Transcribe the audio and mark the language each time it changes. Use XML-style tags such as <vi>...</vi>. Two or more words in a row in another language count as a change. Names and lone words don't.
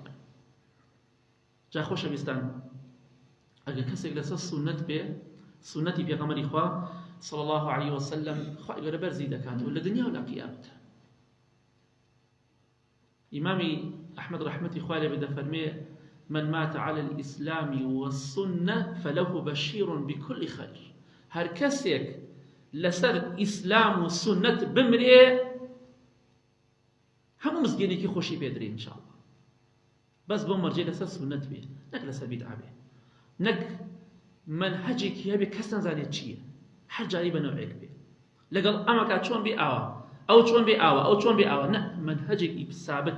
<ckb>جا خۆشەویستان، ئەگەر کەسێک لەسەر سونەت بێ، سونەتی پێغەمبەری خوا</ckb> <ar>صلی الله عليه وسلم،</ar> <ckb>خوای گەورە بەرزی دەکاتەوە لە دنیا و لە قیامەت. ئیمامی ئەحمەد ڕەحمەتی خوا لێبێ دەفەرمێ</ckb> <ar>من مات على الإسلام والسنة فله بشير بكل خير.</ar> <ckb>هر کەسێک لەسەر ئیسلام و سنەت بمرێ، هەموو مزگێنێکی خۆشی پێدرێ ئینشاءالله، بەس بۆ مەرجێ لەسەر سنەت بێ، نەک لەسەر بیدعا بێ، نەک منهەجێکی هەبێ کەس نەزانێت چییە، هەر جاری بە نەوعێک بێ، لەگەڵ ئەمەکە چۆن بێ ئاوا، ئەو چۆن بێ ئاوا، ئەو چۆن بێ ئاوا، نە، منهەجێکی ثابت.</ckb>